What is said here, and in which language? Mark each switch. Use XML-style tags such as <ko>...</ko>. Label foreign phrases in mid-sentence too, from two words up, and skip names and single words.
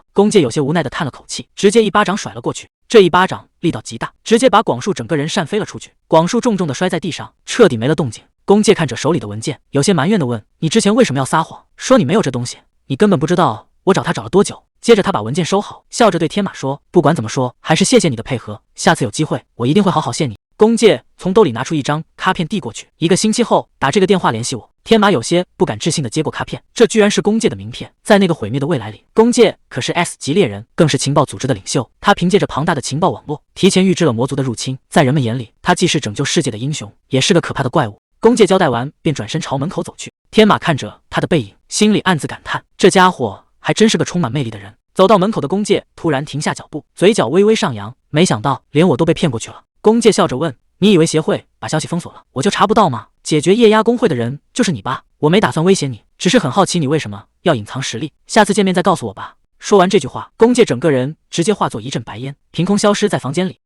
<zh>弓介有些無奈地嘆了口氣，直接一巴掌甩了過去。這一巴掌力道極大，直接把廣樹整個人扇飛了出去。廣樹重重地摔在地上，徹底沒了動靜。弓介看着手裡的文件，有些埋怨地問：“你之前為什麼要撒謊，說你沒有這東西？你根本不知道我找他找了多久？” 接着他把文件收好，笑着對天馬說：“不管怎麼說，還是謝謝你的配合，下次有機會我一定會好好謝你。” 弓介從兜裡拿出一張卡片遞過去：“1個星期後打這個電話聯繫我。” 天馬有些不敢置信地接過卡片，這居然是弓介的名片。在那個毀滅的未來裡，弓介可是 S 級獵人，更是情報組織的領袖。他憑借着龐大的情報網絡，提前預知了魔族的入侵。在人們眼裡，他既是拯救世界的英雄，也是個可怕的怪物。弓介交代完，便轉身朝門口走去。天馬看着他的背影，心裡暗自感嘆：這家伙還真是個充滿魅力的人。走到門口的弓介突然停下腳步，嘴角微微上揚，沒想到連我都被騙過去了。弓介笑着問：“你以為協會把消息封鎖了，我就查不到嗎？解決夜鴉工會的人就是你吧？我沒打算威脅你，只是很好奇你為什麼要隱藏實力，下次見面再告訴我吧。” 說完這句話，弓介整個人直接化作一陣白煙，憑空消失在房間裡。</zh>